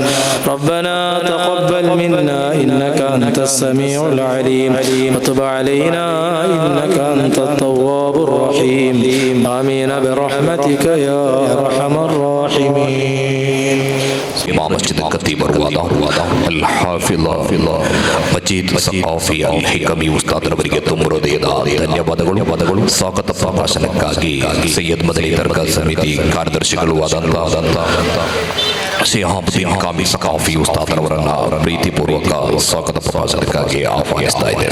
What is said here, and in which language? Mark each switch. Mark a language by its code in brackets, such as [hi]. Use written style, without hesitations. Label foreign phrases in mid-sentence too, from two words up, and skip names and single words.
[ar] ربنا تقبل منا إنك أنت السميع العليم وتب علينا إنك أنت التواب الرحيم. آمين برحمتك يا أرحم الراحمين. إمام مسجد الخطيب [kn] ಅಲ್ ಹಾಫಿಜ್ ಮಜೀದ್ ಸಖಾಫಿ ಅಲ್ ಹಿಕಮಿ ಉಸ್ತಾದ್ ಅವರಿಗೆ ತುಂಬ ಹೃದಯದ ಧನ್ಯವಾದಗಳು. ಸ್ವಾಗತ ಪ್ರಭಾಷಣಕ್ಕಾಗಿ ಸೈಯದ್ ಮದನಿ ದರ್ಗಾ ಸಮಿತಿ ಕಾರ್ಯದರ್ಶಿಗಳು ಆದಂತಹ ಸಿಹಾಬುದ್ದೀನ್ ಕಾಮಿ ಸಖಾಫಿ ಉಸ್ತಾದ್ ಅವರನ್ನ ಪ್ರೀತಿಪೂರ್ವಕ ಸ್ವಾಗತ ಪ್ರಭಾಷಣಕ್ಕಾಗಿ ಆಹ್ವಾನಿಸ್ತಾ ಇದೆ.